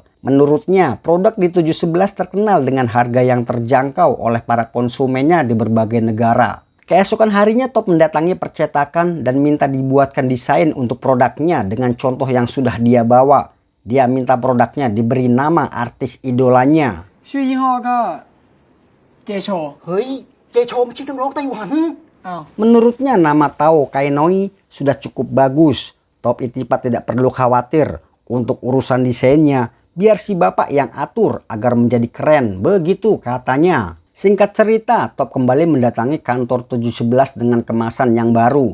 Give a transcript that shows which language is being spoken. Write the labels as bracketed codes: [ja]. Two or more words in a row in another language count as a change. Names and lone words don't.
[id] Menurutnya, produk di 711 terkenal dengan harga yang terjangkau oleh para konsumennya di berbagai negara. Keesokan harinya Top mendatangi percetakan dan minta dibuatkan desain untuk produknya dengan contoh yang sudah dia bawa. Dia minta produknya diberi nama artis idolanya. [th] ชื่อยี่ห้อก็เจโช [id] Hei, J Chou masih orang Taiwan. [th] อ้าว [id] Menurutnya nama Tao Kainoi sudah cukup bagus. Top Itipat tidak perlu khawatir untuk urusan desainnya. Biar si bapak yang atur agar menjadi keren. Begitu katanya. Singkat cerita, Top kembali mendatangi kantor 711 dengan kemasan yang baru.